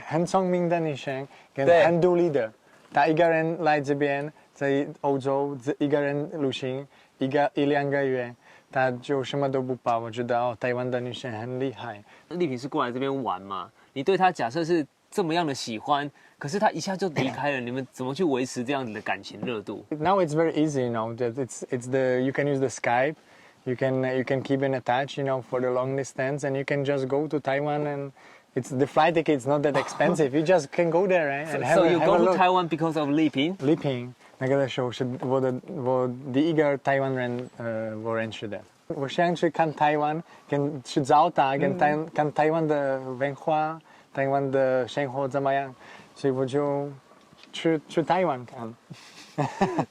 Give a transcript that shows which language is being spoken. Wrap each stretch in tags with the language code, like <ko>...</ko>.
<zh>很聪明的女生，跟很独立的。她一个人来这边，在欧洲一个人旅行。一两个月，他就什么都不怕。我觉得台湾的女生很厉害。丽萍是过来这边玩嘛？你对她假设是这么样的喜欢，可是她一下就离开了，你们怎么去维持这样子的感情热度</zh> <en>？Now it's very easy, you know. It's the you can use the Skype, you can keep in touch, you know, for the long distance, and you can just go to Taiwan and. It's the flight ticket's not that expensive. You just can go there, right? And so you go to Taiwan because of Li Ping?</en> <zh>Li Ping 那个时候是我第一个台湾人我认识的。我想去看台湾，跟去找他，看台湾的文化，台湾的生活怎么样，所以我就去台湾看。</zh>